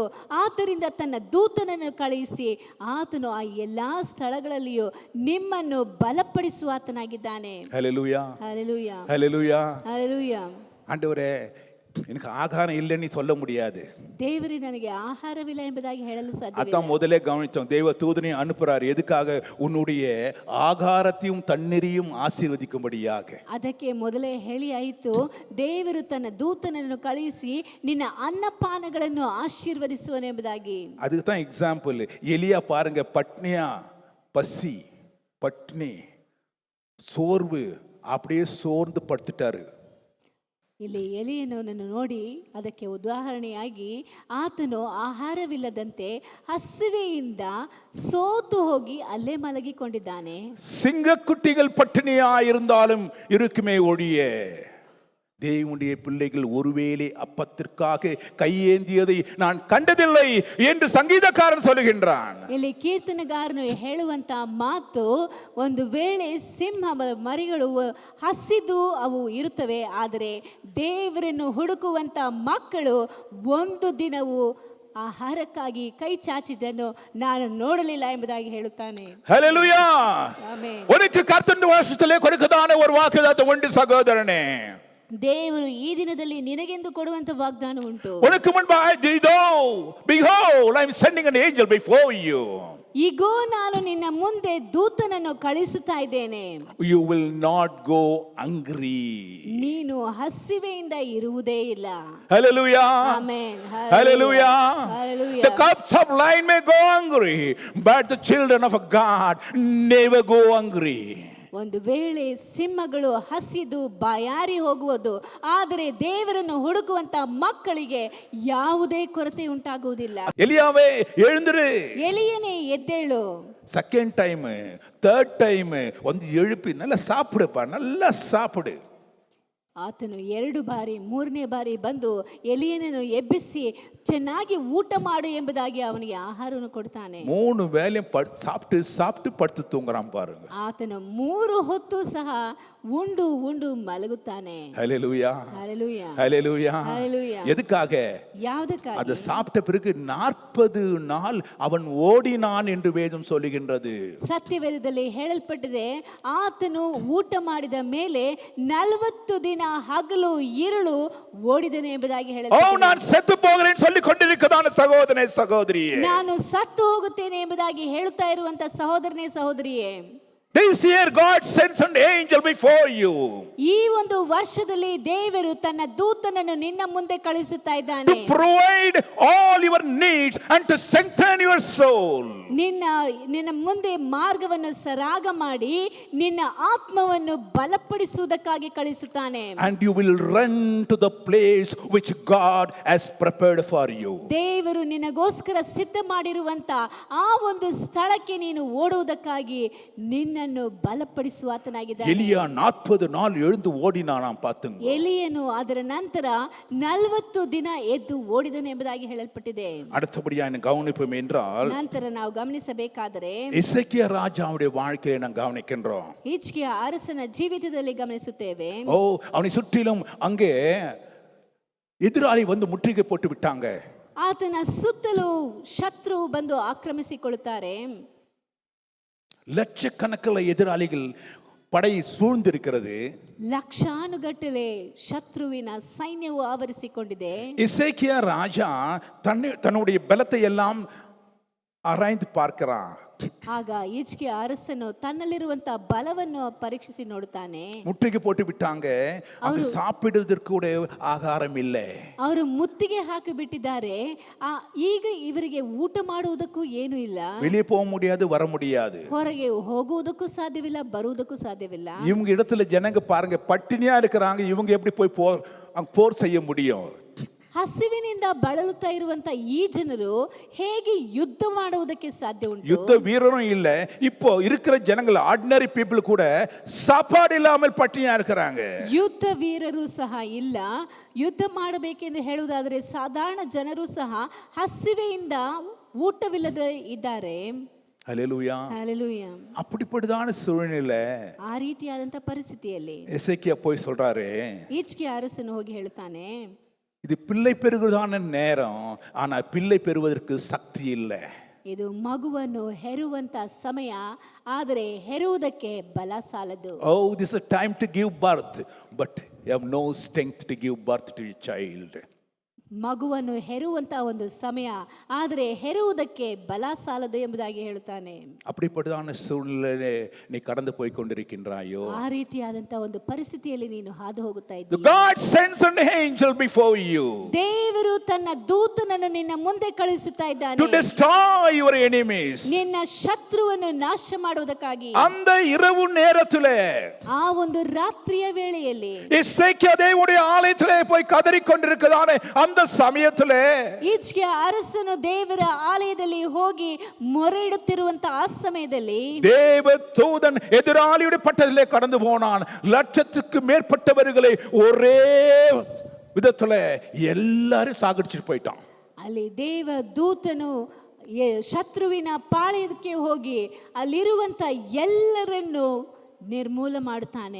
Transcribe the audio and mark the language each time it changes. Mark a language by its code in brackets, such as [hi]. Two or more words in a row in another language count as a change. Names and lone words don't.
[kn] ಆದ್ದರಿಂದ ತನ್ನ ದೂತನನ್ನು ಕಳುಹಿಸಿ ಆತನು ಆ ಎಲ್ಲಾ ಸ್ಥಳಗಳಲ್ಲಿಯೂ ನಿಮ್ಮನ್ನು ಬಲಪಡಿಸುವ ಆತನಾಗಿದ್ದಾನೆ. [ta] ஹல்லேலூயா, [kn] ಹಲ್ಲೆಲೂಯಾ, [ta] ஹல்லேலூயா. [kn] ಹಲ್ಲೆಲೂಯಾ. [ta] ஆண்டவரே, எனக்கு ஆகாரம் இல்லைன்னு சொல்ல முடியாது. [kn] ದೇವರೇ, ನನಗೆ ಆಹಾರವಿಲ್ಲ ಎಂಬುದಾಗಿ ಹೇಳಲು ಸಾಧ್ಯವಿಲ್ಲ. [ta] அதான் முதலே கவனிச்சோம், தெய்வ தூதனை அனுப்புறார் எதுக்காக, உன்னுடைய ஆகாரத்தையும் தண்ணீரையும் ஆசீர்வதிக்கும்படியாக. [kn] ಅದಕ್ಕೆ ಮೊದಲೇ ಹೇಳಿ ಆಯಿತು, ದೇವರು ತನ್ನ ದೂತನನ್ನು ಕಳುಹಿಸಿ ನಿನ್ನ ಅನ್ನಪಾನಗಳನ್ನು ಆಶೀರ್ವದಿಸುವನೆಂಬುದಾಗಿ. [ta] அதுக்கு தான் எக்ஸாம்பிள். எலியா பாருங்க, பட்னியா, பசி, பட்னி, சோர்வு, அப்படியே சோர்ந்து படுத்துட்டாரு. [kn] ಇಲ್ಲಿ ಎಲಿಯನನ್ನು ನೋಡಿ ಅದಕ್ಕೆ ಉದಾಹರಣೆಯಾಗಿ ಆತನು ಆಹಾರವಿಲ್ಲದಂತೆ ಹಸಿವೆಯಿಂದ ಸೋತು ಹೋಗಿ ಅಲ್ಲೇ ಮಲಗಿಕೊಂಡಿದ್ದಾನೆ. [ta] சிங்கக்குட்டிகள் பட்டினியா இருந்தாலும் இருக்குமே ஒழிய, தேவனுடைய பிள்ளைகள் ஒருவேளை அப்பத்திற்காக கையேந்தியதை நான் கண்டதில்லை என்று சங்கீதக்காரன் சொல்லுகின்றான். [kn] ಇಲ್ಲಿ ಕೀರ್ತನಗಾರನು ಹೇಳುವಂತ ಮಾತು, ಒಂದು ವೇಳೆ ಸಿಂಹ ಮರಿಗಳು ಹಸಿದು ಅವು ಇರುತ್ತವೆ, ಆದರೆ ದೇವರನ್ನು ಹುಡುಕುವಂತ ಮಕ್ಕಳು ಒಂದು ದಿನವೂ ಆಹಾರಕ್ಕಾಗಿ ಕೈ ಚಾಚಿದ್ದನ್ನು ನಾನು ನೋಡಲಿಲ್ಲ ಎಂಬುದಾಗಿ ಹೇಳುತ್ತಾನೆ. [ta] ஹல்லேலூயா. [kn] ಆಮೆನ್. [ta] உனக்கு கர்த்தருடைய வாசத்திலே கொடுக்கதான ஒரு வாக்குத்தத்தம் உண்டு சகோதரனே. [kn] ದೇವರು ಈ ದಿನದಲ್ಲಿ ನಿನಗೆಂದು ಕೊಡುವಂತ ವಾಗ್ದಾನ ಉಂಟು. [ta] உனக்கு முன்பாக இதோ, [en] behold, I am sending an angel before you. [kn] ಈಗೋ ನಾನು ನಿನ್ನ ಮುಂದೆ ದೂತನನ್ನು ಕಳಿಸುತ್ತಾ ಇದ್ದೇನೆ. [en] You will not go hungry. [kn] ನೀನು ಹಸಿವೆಯಿಂದ ಇರುವುದೇ ಇಲ್ಲ. [en] Hallelujah. [kn] ಆಮೆನ್. [en] Hallelujah. Hallelujah. The cups of lion may go hungry, but the children of God never go hungry. [kn] ಒಂದು ವೇಳೆ ಸಿಂಹಗಳು ಹಸಿದು ಬಾಯಾರಿ ಹೋಗುವುದು, ಆದರೆ ದೇವರನ್ನು ಹುಡುಕುವಂತ ಮಕ್ಕಳಿಗೆ ಯಾವುದೇ ಕೊರತೆ ಉಂಟಾಗುವುದಿಲ್ಲ. [ta] எலியாவே எழுந்திரு. [kn] ಎಲಿಯನೇ ಎದ್ದೇಳು. [en] second time, third time [ta] வந்து எழுப்பி நல்லா சாப்பிடுப்பா, நல்லா சாப்பிடு. [kn] ಆತನು 2 ಬಾರಿ 3ನೇ ಬಾರಿ ಬಂದು ಎಲಿಯನನ್ನು ಎಬ್ಬಿಸಿ ಚೆನ್ನಾಗಿ ಊಟ ಮಾಡು ಎಂಬುದಾಗಿ ಅವನಿಗೆ ಆಹಾರವನ್ನು ಕೊಡ್ತಾನೆ. [ta] 3 வேளையும் சாப்பிட்டு படுத்து தூங்குறான் பாருங்க. [kn] ಆತನು 3 ಹೊತ್ತು ಸಹ ಉಂಡು ಉಂಡು ಮಲಗುತ್ತಾನೆ. [ta] ஹல்லேலூயா, [kn] ಹಲ್ಲೆಲೂಯಾ, [ta] ஹல்லேலூயா. [kn] ಹಲ್ಲೆಲೂಯಾ. [ta] எதுக்காக? [kn] ಯಾವುದಕ್ಕಾಗಿ? [ta] அதை சாப்பிட்ட பிறகு 40 நாள் அவன் ஓடினான் என்று வேதம் சொல்லுகின்றது. [kn] ಸತ್ಯವೇದದಲ್ಲಿ ಹೇಳಲ್ಪಟ್ಟಿದೆ, ಆತನು ಊಟ ಮಾಡಿದ ಮೇಲೆ 40 ದಿನ ಹಗಲು ಇರುಳು ಓಡಿದನು ಎಂಬುದಾಗಿ ಹೇಳಲ್ಪಟ್ಟಿದೆ. [ta] நான் செத்து போகிறேன் சொல்லி கொண்டிருக்கிறதான சகோதரனே, சகோதரியே, [kn] ನಾನು ಸತ್ತು ಹೋಗುತ್ತೇನೆ ಎಂಬುದಾಗಿ ಹೇಳುತ್ತಾ ಇರುವಂತ ಸಹೋದರನೇ, ಸಹೋದರಿಯೇ, [en] this year God sends an angel before you [kn] ಈ ಒಂದು ವರ್ಷದಲ್ಲಿ ದೇವರು ತನ್ನ ದೂತನನ್ನು ನಿನ್ನ ಮುಂದೆ ಕಳುಹಿಸುತ್ತಾ [en] to [kn] ಇದ್ದಾನೆ. [en] provide all your needs and to strengthen your soul. [kn] ನಿನ್ನ ಮುಂದೆ ಮಾರ್ಗವನ್ನು ಸರಾಗ ಮಾಡಿ ನಿನ್ನ ಆತ್ಮವನ್ನು ಬಲಪಡಿಸುವುದಕ್ಕಾಗಿ ಕಳಿಸುತ್ತಾನೆ. [en] And you will run to the place which God has prepared for you. [kn] ದೇವರು ನಿನಗೋಸ್ಕರ ಸಿದ್ಧ ಮಾಡಿರುವಂತ ಆ ಒಂದು ಸ್ಥಳಕ್ಕೆ ನೀನು ಓಡುವುದಕ್ಕಾಗಿ ನಿನ್ನ ನಿನ್ನನ್ನು ಬಲಪಡಿಸುವ ಆತನಾಗಿದ್ದಾನೆ. [ta] எலியா 40 நாள் எழுந்து ஓடினானாம் பாத்துங்க. [kn] ಎಲಿಯನು ಅದರ ನಂತರ 40 ದಿನ ಎದ್ದು ಓಡಿದನು ಎಂಬುದಾಗಿ ಹೇಳಲ್ಪಟ್ಟಿದೆ. [ta] அடுத்தபடியா என்ன கவனிப்போம் என்றால் [kn] ನಂತರ ನಾವು ಗಮನಿಸಬೇಕಾದರೆ [ta] எசேக்கியா ராஜாவுடைய வாழ்க்கையை நாம் கவனிக்கின்றோம். [kn] ಹಿಜ್ಕೀಯ ಅರಸನ ಜೀವಿತದಲ್ಲಿ ಗಮನಿಸುತ್ತೇವೆ. [ta] அவனை சுற்றிலும் அங்கே எதிராளி வந்து முற்றுகை போட்டு விட்டாங்க. [kn] ಆತನ ಸುತ್ತಲೂ ಶತ್ರು ಬಂದು ಆಕ್ರಮಿಸಿಕೊಳ್ಳುತ್ತಾರೆ. [ta] லட்சக்கணக்கில் எதிராளிகள் படை சூழ்ந்திருக்கிறது. [kn] ಲಕ್ಷಾನುಗಟ್ಟಲೆ ಶತ್ರುವಿನ ಸೈನ್ಯವು ಆವರಿಸಿಕೊಂಡಿದೆ. [ta] எசேக்கியா ராஜா தன்னுடைய பலத்தை எல்லாம் ஆராய்ந்து பார்க்கிறான். [kn] ಆಗ ಹಿಜ್ಕೀಯ ಅರಸನು ತನ್ನಲ್ಲಿರುವಂತಹ ಬಲವನ್ನು ಪರೀಕ್ಷಿಸಿ ನೋಡುತ್ತಾನೆ. [ta] முற்றுகை போட்டு விட்டாங்க. அங்க சாப்பிடுவதற்கு கூட ஆகாரம் இல்லை. [kn] ಅವರು ಮುತ್ತಿಗೆ ಹಾಕಿ ಬಿಟ್ಟಿದ್ದಾರೆ. ಈಗ ಇವರಿಗೆ ಊಟ ಮಾಡುವುದಕ್ಕೂ ಏನು ಇಲ್ಲ. [ta] வெளியே போக முடியாது, வர முடியாது. [kn] ಹೊರಗೆ ಹೋಗುವುದಕ್ಕೂ ಸಾಧ್ಯವಿಲ್ಲ, ಬರುವುದಕ್ಕೂ ಸಾಧ್ಯವಿಲ್ಲ. [ta] இவங்க இடத்துல ஜனங்க பாருங்க, பட்டினியா இருக்கிறாங்க. இவங்க எப்படி போய் போர் செய்ய முடியும்? [kn] ಹಸಿವಿನಿಂದ ಬಳಲುತ್ತಾ ಇರುವಂತ ಈ ಜನರು ಹೇಗೆ ಯುದ್ಧ ಮಾಡುವುದಕ್ಕೆ ಸಾಧ್ಯ ಉಂಟು? [ta] யுத்த வீரரும் இல்ல. இப்போ இருக்கிற ஜனங்கள் [en] ordinary people [ta] கூட சாப்பாடு இல்லாமல் பட்டினியா இருக்கிறாங்க. [kn] ಯುದ್ಧ ವೀರರು ಸಹ ಇಲ್ಲ. ಯುದ್ಧ ಮಾಡಬೇಕೆಂದು ಹೇಳುವುದಾದರೆ ಸಾಧಾರಣ ಜನರು ಸಹ ಹಸಿವೆಯಿಂದ ಊಟವಿಲ್ಲದೆ ಇದ್ದಾರೆ. [ta] ஹல்லேலூயா. [kn] ಹಲ್ಲೆಲೂಯಾ. [ta] அப்படிப்பட்டதான சூழ்நிலை. [kn] ಆ ರೀತಿಯಾದಂತ ಪರಿಸ್ಥಿತಿಯಲ್ಲಿ [ta] எசேக்கியா போய் சொல்றாரு, [kn] ಹಿಜ್ಕೀಯ ಅರಸನು ಹೋಗಿ ಹೇಳುತ್ತಾನೆ, [ta] இது பிள்ளை பெறுவதான நேரம், ஆனா பிள்ளை பெறுவதற்கு சக்தி இல்லை. [kn] ಇದು ಮಗುವನ್ನು ಹೆರುವಂತ ಸಮಯ, ಆದರೆ ಹೆರುವುದಕ್ಕೆ ಬಲ ಸಾಲದು. [en] This is a time to give birth, but you have no strength to give birth to your child. [kn] ಮಗುವನ್ನು ಹೆರುವಂತ ಒಂದು ಸಮಯ, ಆದರೆ ಹೆರುವುದಕ್ಕೆ ಬಲ ಸಾಲದು ಎಂಬುದಾಗಿ ಹೇಳುತ್ತಾನೆ. [ta] அப்படிப்பட்டதான சூழ்நிலை நீ கடந்து போய் கொண்டிருக்கின்றாயோ? [kn] ಆ ರೀತಿಯಾದಂತ ಒಂದು ಪರಿಸ್ಥಿತಿಯಲ್ಲಿ ನೀನು ಹಾದು ಹೋಗುತ್ತಾ ಇದ್ದೀಯ. [en] God sends an angel before you. [kn] ದೇವರು ತನ್ನ ದೂತನನ್ನು ನಿನ್ನ ಮುಂದೆ ಕಳುಹಿಸುತ್ತಾ ಇದ್ದಾನೆ. [en] To destroy your enemies. [kn] ನಿನ್ನ ಶತ್ರುವನ್ನು ನಾಶ ಮಾಡುವುದಕ್ಕಾಗಿ. [ta] அந்த இரவு நேரத்திலே, [kn] ಆ ಒಂದು ರಾತ್ರಿಯ ವೇಳೆಯಲ್ಲಿ [ta] எசேக்கியா தேவனுடைய ஆலயத்திலே போய் கதறிக் கொண்டிருக்கிறானே, அந்த ಸಮಯத்திலே [kn] ಹಿಜ್ಕೀಯ ಅರಸನು ದೇವರ ಆಲಯದಲ್ಲಿ ಹೋಗಿ ಮೊರೆ ಇಡುತ್ತಿರುವಂತ ಆ ಸಮಯದಲ್ಲಿ [ta] தேவதூதன் எதிராளியுடைய பட்டத்திலே கடந்து போனான். லட்சத்துக்கு மேற்பட்டவர்களை ஒரே விதத்துல எல்லாரும் சாகடிச்சிட்டு போயிட்டான். [kn] ಅಲ್ಲಿ ದೇವ ದೂತನು ಶತ್ರುವಿನ ಪಾಳೆಯಕ್ಕೆ ಹೋಗಿ ಅಲ್ಲಿರುವಂತ ಎಲ್ಲರನ್ನು ನಿರ್ಮೂಲ ಮಾಡುತ್ತಾನೆ.